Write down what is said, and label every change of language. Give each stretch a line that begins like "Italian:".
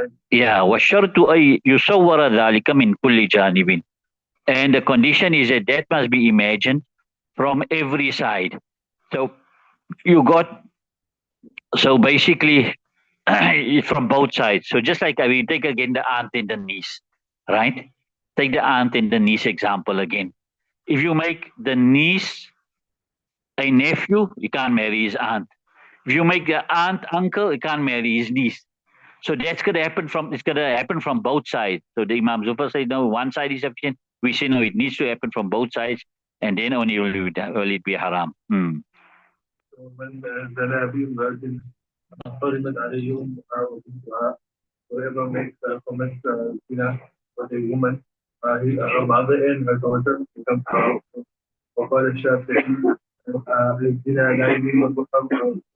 Arabic: Yeah, والشرط أن يصور ذلك من كل جانب.
English: And the condition is that that must be imagined from every side. So you got, so basically from both sides. So just like we take again the aunt and the niece, right? Take the aunt and the niece example again. If you make the niece a nephew, you can't marry his aunt. If you make the aunt uncle, you can't marry his niece. So that's going to happen from, it's going to happen from both sides. So the Imam Zufar said, no, one side is sufficient. We say no, it needs to happen from both sides, and then only will it be haram.
Arabic: ومن زنى بامرأة حرمت عليه أمها وبنتها.
English: Whoever makes commits zina with a woman, her mother and her daughter become haram.
Arabic: وقال الشافعي الزنا لا يجب المحرم